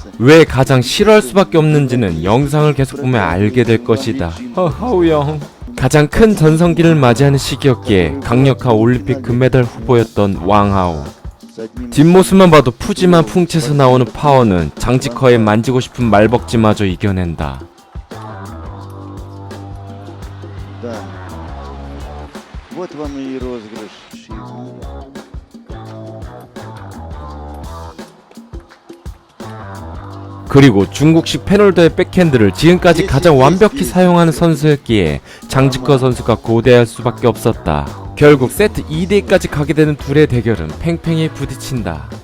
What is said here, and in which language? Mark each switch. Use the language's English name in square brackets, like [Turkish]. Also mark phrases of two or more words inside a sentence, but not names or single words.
[Korean] 왜 가장 싫어할 수밖에 없는지는 영상을 계속 보면 알게 될 것이다. 하우영. 가장 큰 전성기를 맞이하는 시기였기에 강력한 올림픽 금메달 후보였던 왕아오. 뒷모습만 봐도 푸짐한 풍채에서 나오는 파워는 장지커의 만지고 싶은 말벅지마저 이겨낸다. [Russian] Да. Вот вам и розыгрыш. [Korean] 그리고 중국식 패널더의 백핸드를 지금까지 가장 완벽히 사용하는 선수였기에 장지커 선수가 고대할 수밖에 없었다. 결국 세트 2대2까지 가게 되는 둘의 대결은 팽팽히 부딪힌다.